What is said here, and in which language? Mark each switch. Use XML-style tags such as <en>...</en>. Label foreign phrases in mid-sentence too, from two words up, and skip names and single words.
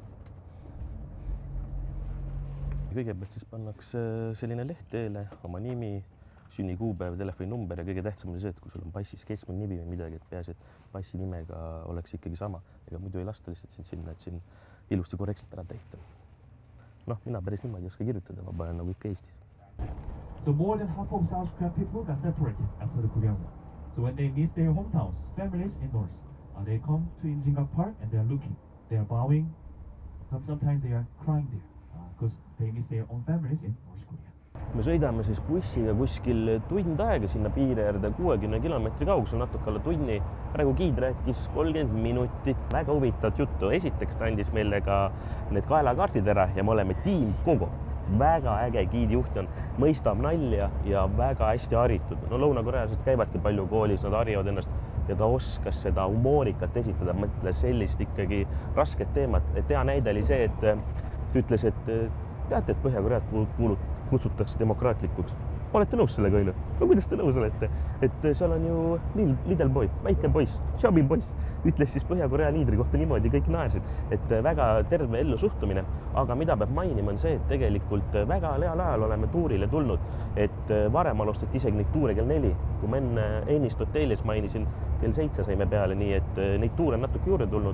<et>Kõigepealt siis pannakse selline leht teele, oma nimi, sünnikuupäev, telefoninumber ja kõige tähtsam oli see, et kui sul on passis keskmine nimi või midagi, et peaasi, et passi nimega oleks ikkagi sama. Ega muidu ei lasta lihtsalt siin sinna, et siin ilusti korrektselt ära täita. Noh, mina päris niimoodi ei oska kirjutada, ma panen nagu ikka Eestis.</et> <en>So more than half of South Korean people got separated after the Korean War. So when they miss their hometowns, families in North, they come to Imjingang Park and they are looking, they are bowing, sometimes they are crying there. Because they miss their own families in North Korea.</en> <et>Me sõidame siis bussiga kuskil tund aega sinna piiri äärde 60 kilomeetri kaugus, natuke alla tunni praegu giid rääkis 30 minutit väga huvitavat juttu. Esiteks ta andis meile ka need kaelakaardid ära ja me oleme tiim Kogo. Väga äge giidijuht on, mõistab nalja ja väga hästi haritud. No lõunakorealased käivadki palju koolis, nad harivad ennast ja ta oskas seda humoorikat esitada, mõtle sellist ikkagi rasket teemat. Hea näide oli see, et ta ütles, et teate, et Põhja-Koread kutsutakse demokraatlikuks. Olete nõus sellega õile? No kuidas te nõus olete? Et seal on ju</et> <en>little boy,</en> <et>väike poiss, Xiaomi poiss, ütles siis Põhja-Korea liidri kohta niimoodi, kõik naersid, et väga terve ellu suhtumine. Aga mida peab mainima on see, et tegelikult väga heal ajal oleme tuurile tulnud, et varem alustati isegi neid tuure kell 4. Kui ma ennist hotellis mainisin, kell 7 saime peale, nii et neid tuure on natuke juurde tulnud.</et>